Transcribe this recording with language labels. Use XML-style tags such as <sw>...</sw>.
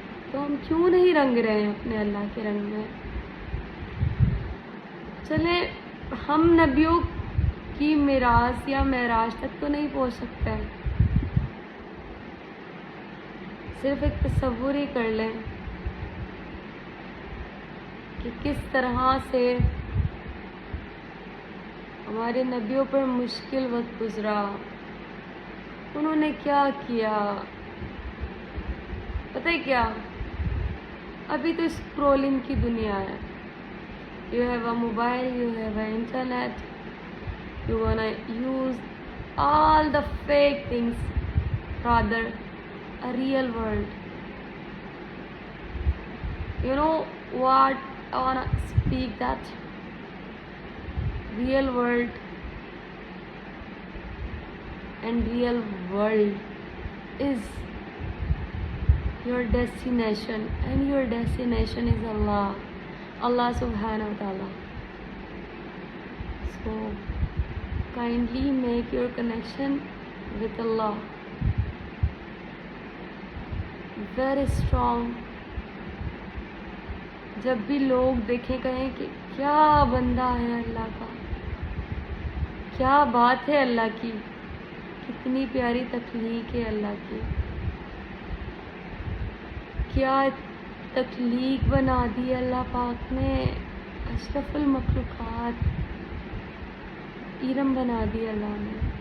<ur>تو ہم کیوں نہیں رنگ رہے ہیں اپنے اللہ کے رنگ میں؟ چلیں ہم نبیوں کی میراث یا معراج تک تو نہیں پہنچ سکتے، صرف ایک تصور ہی کر لیں کہ کس طرح سے ہمارے نبیوں پر مشکل وقت گزرا، انہوں نے کیا کیا پتہ ہے کیا؟ ابھی تو اسکرولنگ کی دنیا ہے.</ur> <en>You have a mobile, you have an internet, you wanna use all the fake things rather a real world. You know what I wanna speak, that real world and real world is your destination, and your destination is Allah subhanahu wa ta'ala. So kindly make your connection with Allah very strong.</en> <ur>جب بھی لوگ دیکھیں کہیں کہ کیا بندہ ہے اللہ کا، کیا بات ہے اللہ کی، کتنی پیاری تخلیق ہے اللہ کی، کیا تخلیق بنا دی اللہ پاک نے، اشرف المخلوقات ارم بنا دی اللہ نے،</ur>